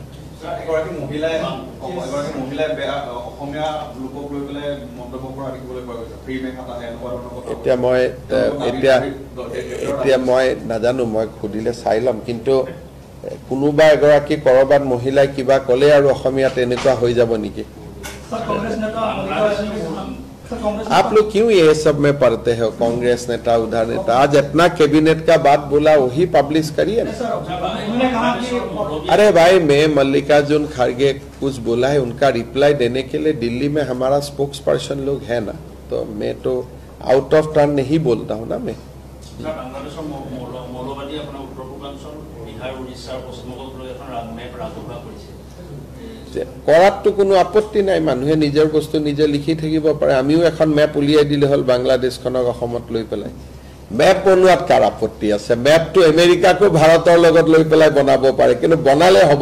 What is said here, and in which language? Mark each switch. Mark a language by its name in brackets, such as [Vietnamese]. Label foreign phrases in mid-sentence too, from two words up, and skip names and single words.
[Assamese] এগৰাকী মহিলাই অসমীয়া লোকক লৈ পেলাই মন্তব্য কৰা দেখিবলৈ পোৱা গৈছে ফ্ৰী মেকআপ আহে এতিয়া মই নাজানো মই খুদিলে চাই লম কিন্তু কোনোবা এগৰাকী কৰবাত মহিলাই কিবা কলে আৰু অসমীয়াত এনেকুৱা হৈ যাব নেকি [Hindi] आप लोग क्यों ये सब में पढ़ते हो कांग्रेस नेता उधर नेता आज इतना कैबिनेट का बात बोला वही पब्लिश करिए ना अरे भाई मैं मल्लिकार्जुन खड़गे कुछ बोला है उनका रिप्लाई देने के लिए दिल्ली में हमारा स्पोक्स पर्सन लोग है ना तो मैं तो [English] out of turn [Hindi] नहीं बोलता हूँ ना मैं [Assamese] কৰাটো কোনো আপত্তি নাই মানুহে নিজৰ বস্তু নিজে লিখি থাকিব পাৰে আমিও এখন ম্যাপ উলিয়াই দিলে হল বাংলাদেশখনক অসমত লৈ পেলাই ম্যাপ বনোৱাত কাৰ আপত্তি আছে ম্যাপটো আমেৰিকাকো ভাৰতৰ লগত লৈ পেলাই বনাব পাৰে কিন্তু বনালে হ'ব